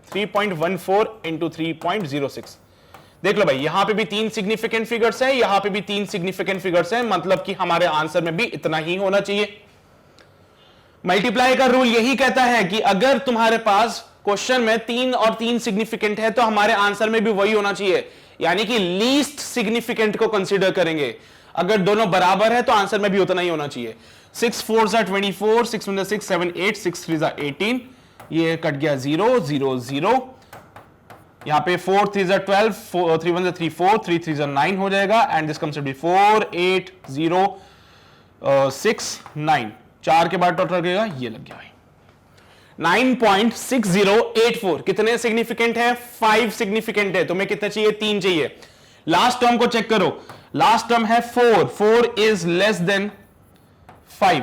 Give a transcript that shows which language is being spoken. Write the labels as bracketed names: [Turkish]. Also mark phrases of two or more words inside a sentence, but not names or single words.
[Hindi] 3.14 इंटू 3.06, देख लो भाई यहां पे भी 3 [English] significant figures [Hindi] है, यहां पे भी 3 [English] significant figures [Hindi] है, मतलब कि हमारे आंसर में भी इतना ही होना चाहिए। मल्टीप्लाई का रूल यही कहता है कि अगर तुम्हारे पास क्वेश्चन में 3 और 3 सिग्निफिकेंट है तो हमारे आंसर में भी वही होना चाहिए, यानी कि [English] least significant [Hindi] को कंसीडर करेंगे। अगर दोनों बराबर है तो आंसर में भी उतना ही होना चाहिए। [English] 6 4s are 24, 6 1s are 6 7 8, 6 3s are 18, [Hindi] ये कट गया [English] 0 0 0, [Hindi] यहां पे [English] 4 3s are 12, 3 1s are 3 4, 3 3s are 9 [Hindi] हो जाएगा, [English] and this comes to be 4 8 0 6 9। [Hindi] 4 के बाद डॉट लगेगा, ये लग गया भाई 9.6084। कितने सिग्निफिकेंट है? 5 सिग्निफिकेंट है। तुम्हें कितने चाहिए? 3 चाहिए। [English] last term [Hindi] को चेक करो, [English] last term [Hindi] है 4 [English] is less than [Hindi] 5।